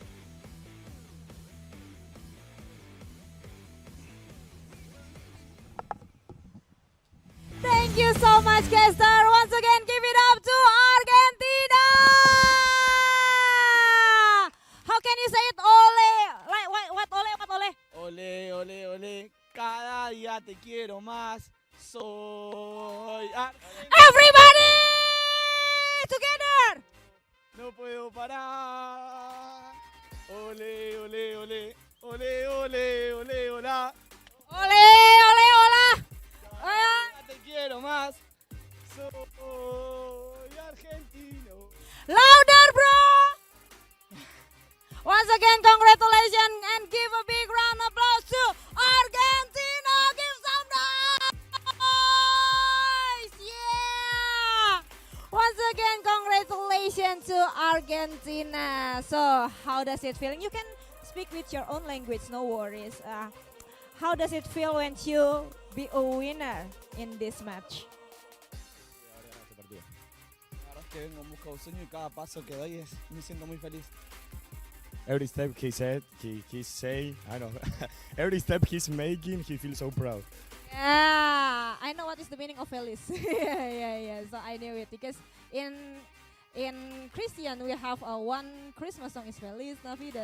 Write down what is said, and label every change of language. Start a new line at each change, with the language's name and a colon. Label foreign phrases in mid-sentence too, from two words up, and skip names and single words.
English: Thank you so much, Kester. Once again, give it up to Argentina. How can you say it? Ole. Like what? Ole. What ole?
Spanish: Ole, ole, ole. Cada día te quiero más. Soy
English: Everybody together.
Spanish: No puedo parar. Ole, ole, ole. Ole, ole, ole, hola. Ole, hola. Te quiero más. Soy argentino.
English: Louder, bro. Once again, congratulations and give a big round of applause to Argentina. Give some noise. Yeah. Once again, congratulations to Argentina. So, how does it feel? You can speak with your own language, no worries. How does it feel when you be a winner in this match?
Spanish: La verdad es que vengo en busca de un sueño y cada paso que doy me siento muy feliz.
English: Every step he say, I know. Every step he's making, he feels so proud. Yeah, I know what is the meaning of feliz. yeah. So I knew it because in Christian we have one Christmas song is Feliz Navidad.